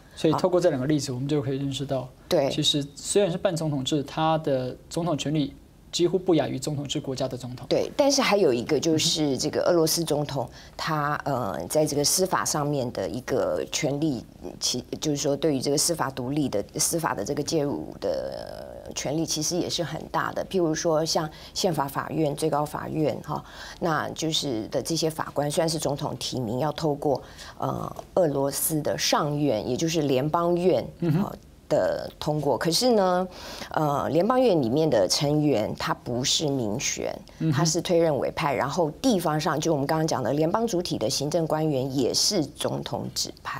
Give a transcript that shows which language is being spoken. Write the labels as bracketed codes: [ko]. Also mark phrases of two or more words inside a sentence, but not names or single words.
[zh] 所以透過這兩個例子，我們就可以認識到，對，其實雖然是半總統制，它的總統權力幾乎不亞於總統制國家的總統。對，但是還有一個就是這個俄羅斯總統，他在這個司法上面的一個權力，就是說對於這個司法獨立的司法的這個介入的權力，其實也是很大的。譬如說像憲法法院、最高法院哈，那就是的這些法官雖然是總統提名，要透過俄羅斯的上院，也就是聯邦院的通过。可是呢，联邦院里面的成员他不是民选，他是推任委派，然后地方上就我们刚刚讲的联邦主体的行政官员也是总统指派。